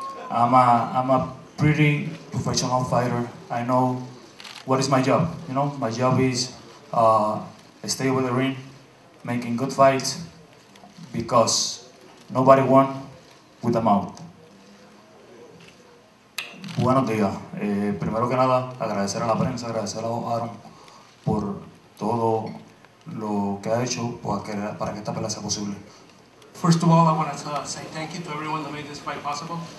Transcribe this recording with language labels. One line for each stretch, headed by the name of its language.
English: I'm a pretty professional fighter. I know what is my job. You know, my job is stay with the ring, making good fights, because nobody won with the mouth.
Spanish: Buenos días. Primero que nada, agradecer a la prensa, agradecer a Aaron por todo lo que ha hecho para que esta pelea sea posible.
English: First of all, I want to say thank you to everyone that made this fight possible.